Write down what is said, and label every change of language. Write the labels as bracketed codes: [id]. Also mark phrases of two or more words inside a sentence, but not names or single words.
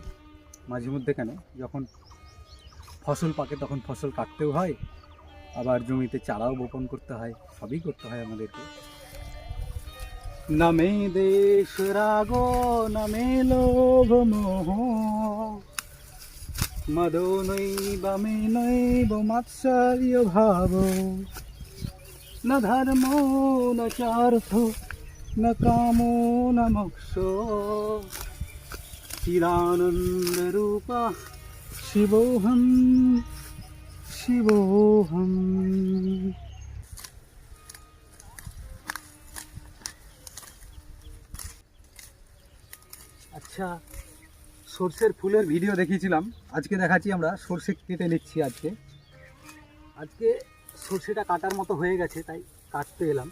[bn] মাঝে মধ্যে কেন, যখন ফসল পাকে তখন ফসল কাটতেও হয়, আবার জমিতে চারাও বপন করতে হয়, সবই করতে হয় আমাদেরকে। [sa] নামে দেশ রাগ, নামে লোভ মোহ, মদো নৈব মে নৈব মাৎসর্য ভাব, ন ধর্ম ন চার্থ ন কামো ন মোক্ষো, চিদানন্দ রূপা শিবোহম শিবোহম। [bn] আচ্ছা, সর্ষের ফুলের ভিডিও দেখিয়েছিলাম, আজকে দেখাচ্ছি আমরা সর্ষে কেটে নিচ্ছি। আজকে সর্ষেটা কাটার মতো হয়ে গেছে, তাই কাটতে এলাম।